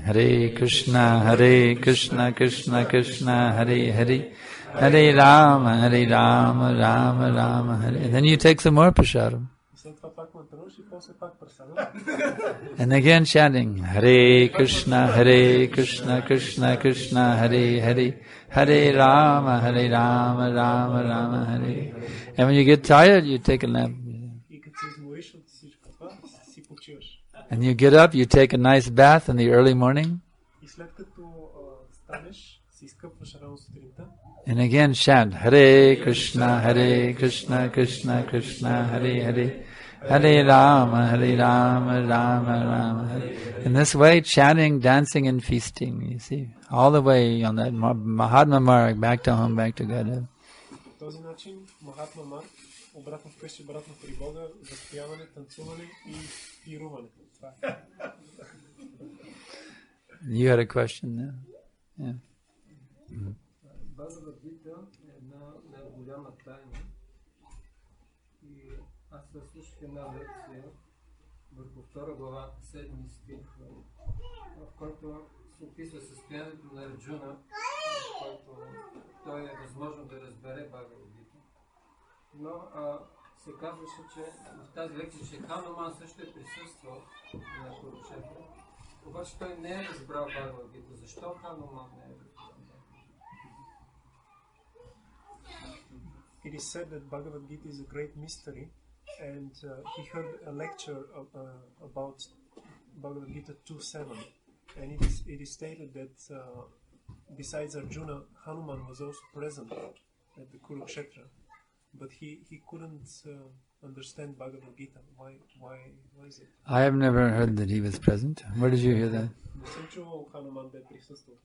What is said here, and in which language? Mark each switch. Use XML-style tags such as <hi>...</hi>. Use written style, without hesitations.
<sa>Hare Krishna, Krishna Krishna, Hare Hare, Hare Rama, Rama Rama, Hare.</sa> <en>And then you take some more prasadam.</en> <bg>и после пак прасада.</bg> <en>And again chanting</en> <sa>Hare Krishna, Krishna Krishna, Hare Hare, Hare Rama, Rama Rama, Hare.</sa> <en>And when you get tired, you take a nap.</en> <bg>И като се измориш от всичко това, си почиваш.</bg> <en>And you get up, you take a nice bath in the early morning.</en> <bg>И след като станеш, се изкъпваш рано сутринта.</bg> <en>And again chant</en> <sa>Hare Krishna, Krishna Krishna, Hare Hare, Hare Rama, Rama Rama, Hare.</sa> <en>In this way, chanting, dancing, and feasting, you see, all the way on that Mahatma marg, back to home, back to Godhead.</en> <bg>По този начин, Махатма марг, обратно вкъщи, обратно при Бога, възпияване, танцуване и пируване. Това е.</bg> <en>You had a question there? Yeah.</en> <bg>Бхагавад Гита е една голяма тайна. И аз слушах една лекция върху 2 глава, 7 стих, в който се описва състоянието на Арджуна, в който той е възможно да разбере Бхагавад Гита. Но се казваше, че в тази лекция, че Хануман също е присъствал на Курукшетра, обаче той не е разбрал Бхагавад Гита. Защо Хануман не е разбрал?</bg> <en>It is said that Bhagavad Gita is a great mystery, and he heard a lecture about Bhagavad Gita 2.7, and it is stated that besides Arjuna, Hanuman was also present at the Kurukshetra, but he couldn't understand Bhagavad Gita. Why is it? I have never heard that he was present. Where did you hear that?</en> <bg>Не съм чувал Хануман да е присъствал.</bg>